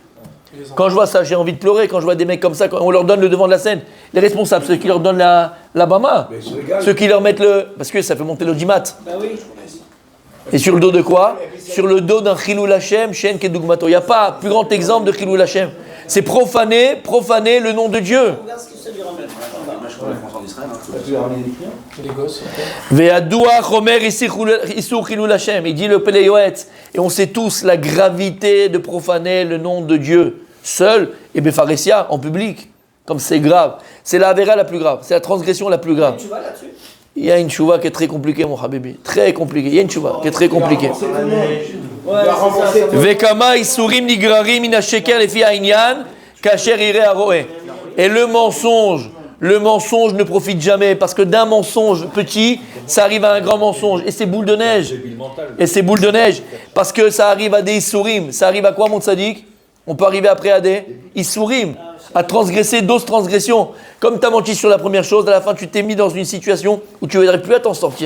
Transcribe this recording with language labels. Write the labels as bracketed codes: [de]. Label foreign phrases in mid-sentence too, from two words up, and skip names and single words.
[fr] Quand je vois ça, j'ai envie de pleurer. Quand je vois des mecs comme ça, quand on leur donne le devant de la scène, les responsables, ceux qui leur donnent la bama, ceux qui leur mettent parce que ça fait monter l'audimat. Et sur le dos de quoi? Sur le dos d'un [he] חילול השם, שאין כדוגמתו. [fr] Il n'y a pas plus grand exemple de [he] חילול השם. [fr] C'est profaner le nom de Dieu. [he] וידוע חומר איסור חילול השם. [fr] Il dit le Pele Yoetz. Et on sait tous la gravité de profaner le nom de Dieu. Seul et Befaresia, en public. Comme c'est grave. C'est la avéra la plus grave. C'est la transgression la plus grave. Il y a une chouva qui est très compliquée, mon habibi. Très compliquée. Il y a une chouva qui est très compliquée. [he] וכמה איסורים נגררים מן השקר לפי העניין כאשר יראה הרואה. [fr] Et le mensonge ne profite jamais parce que d'un mensonge petit, ça arrive à un grand mensonge. Et c'est boule de neige. Parce que ça arrive à des isurim. Ça arrive à quoi, mon tzaddik? On peut arriver après à des isurim. À transgresser d'autres transgressions. Comme tu as menti sur la première chose, à la fin tu t'es mis dans une situation où tu n'aurais plus à t'en sortir.